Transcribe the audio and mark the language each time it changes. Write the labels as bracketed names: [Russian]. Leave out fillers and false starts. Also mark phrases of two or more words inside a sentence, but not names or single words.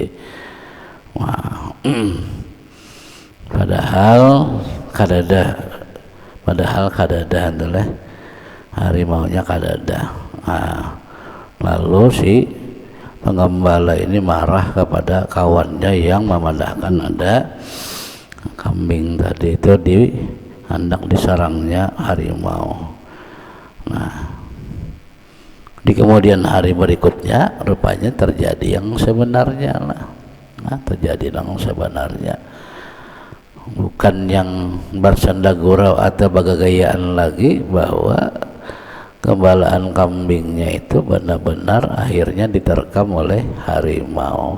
[Indonesian] Wah, padahal kadada adalah harimaunya kadada. Nah, lalu si pengembala ini marah kepada kawannya yang memandangkan ada kambing tadi itu hendak disarangnya harimau. Nah di kemudian hari berikutnya rupanya terjadi yang sebenarnya lah. Nah, terjadi yang sebenarnya, bukan yang bersanda gurau atau bagagayaan lagi, bahwa gembalaan kambingnya itu benar-benar akhirnya diterkam oleh harimau.